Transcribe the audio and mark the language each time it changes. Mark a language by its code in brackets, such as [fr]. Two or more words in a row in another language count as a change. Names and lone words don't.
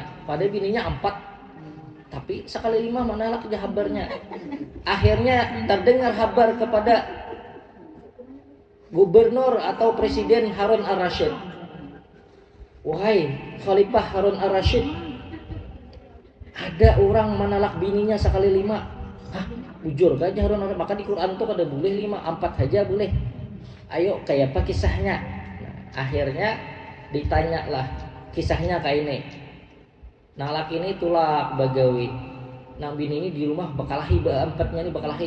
[bjn] Pada bininya 4, tapi sekali 5 menalak aja habarnya. [id] Akhirnya terdengar kabar kepada gubernur atau presiden Harun ar-Rasyid. [bjn] Wahai Khalifah Harun ar-Rasyid, ada orang menalak bininya sekali 5. Hah, bujur gak Harun ar-Rasyid? Maka di Quran tuh kada boleh 5, 4 aja boleh. Ayo kayak apa kisahnya? [id] Nah, akhirnya ditanyalah kisahnya kayak ini. [bjn] Nang laki ini tulak bagawi, nang bini ini di rumah bakalahi, empatnya ini bakalahi.